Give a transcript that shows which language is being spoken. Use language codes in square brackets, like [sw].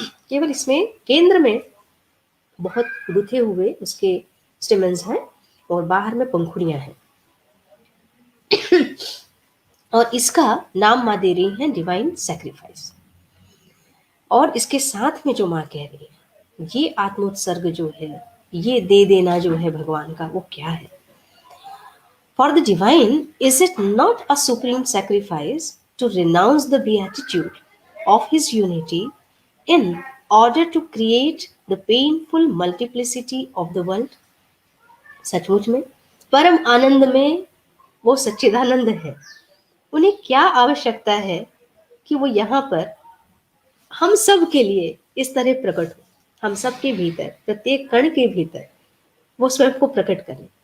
[hi] केवल इसमें केंद्र में बहुत गुथे हुए उसके स्टेमन्स हैं और बाहर में पंखुड़ियां हैं। और इसका नाम माँ दे रही हैं डिवाइन सैक्रिफाइस। और इसके साथ में जो माँ कह रही है ये आत्मोत्सर्ग जो है, ये दे देना जो है भगवान का, वो क्या है? [en] For the divine, is it not a supreme sacrifice to renounce the beatitude of his unity in order to create the painful multiplicity of the world? [hi] सचमुच में परम आनंद में वो सच्चिदानंद है। उन्हें क्या आवश्यकता है कि वो यहाँ पर हम सब के लिए इस तरह प्रकट हो, हम सब के भीतर, प्रत्येक कण के भीतर वो स्वयं को प्रकट करें।